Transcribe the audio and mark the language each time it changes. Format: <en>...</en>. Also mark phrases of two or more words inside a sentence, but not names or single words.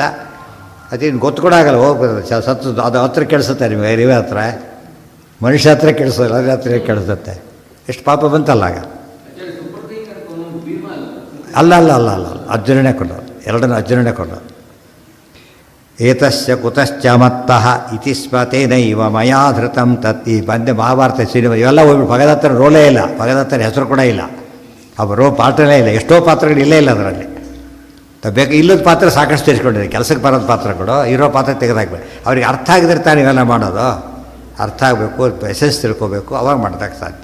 <kn>ಅದೇನು ಗೊತ್ತು ಕೂಡ ಆಗಲ್ಲ, ಹೋಗ್ಬೋದು ಸತ್ತು, ಅದು ಹತ್ರ ಕೆಡಿಸುತ್ತೆ ನಿಮಗೆ, ಇರುವೆ ಹತ್ರ, ಮನುಷ್ಯ ಹತ್ರ ಕೆಡಿಸೋಲ್ಲ, ಅದ್ರ ಹತ್ರ ಕೆಡಿಸುತ್ತೆ. ಎಷ್ಟು ಪಾಪ ಬಂತಲ್ಲ ಆಗ. ಅಲ್ಲ ಅಲ್ಲ ಅಲ್ಲ ಅಲ್ಲ ಅರ್ಜುನನೇ ಕೊಂಡರು, ಎರಡನ್ನು ಅರ್ಜುನನೇ ಕೊಂಡರು.</kn> <sa>ಏತಸ್ಯ ಕುತಶ್ಚ ಮತ್ತಃ ಇತಿ ಸ್ಮತೇನೈವ ಮಯಾ ಧೃತಂ ತತ್.</sa> <kn>ಈ ಬಂದೆ ಮಹಾಭಾರತ ಸಿನಿಮಾ ಇವೆಲ್ಲ ಹೋಗ್ಬಿಟ್ಟು ಭಗದತ್ತನ ರೋಲೇ ಇಲ್ಲ, ಭಗದತ್ತನ ಹೆಸರು ಕೂಡ ಇಲ್ಲ, ಅವರು ಪಾತ್ರನೇ ಇಲ್ಲ, ಎಷ್ಟೋ ಪಾತ್ರಗಳು ಇಲ್ಲೇ ಇಲ್ಲ ಅದರಲ್ಲಿ. ಬೇಕು ಇಲ್ಲದ ಪಾತ್ರ ಸಾಕಷ್ಟು ತೆಗೆಸ್ಕೊಂಡಿದೆ, ಕೆಲಸಕ್ಕೆ ಬರೋದು ಪಾತ್ರಗಳು, ಇರೋ ಪಾತ್ರ ತೆಗೆದಾಕ್ಬೇಕು. ಅವ್ರಿಗೆ ಅರ್ಥ ಆಗಿದ್ರೆ ತಾನು ಇವೆಲ್ಲ ಮಾಡೋದು, ಅರ್ಥ ಆಗಬೇಕು, ಎಸೆನ್ಸ್ ತಿಳ್ಕೋಬೇಕು, ಅವಾಗ ಮಾಡೋದಕ್ಕೆ ಸಾಧ್ಯ.</kn>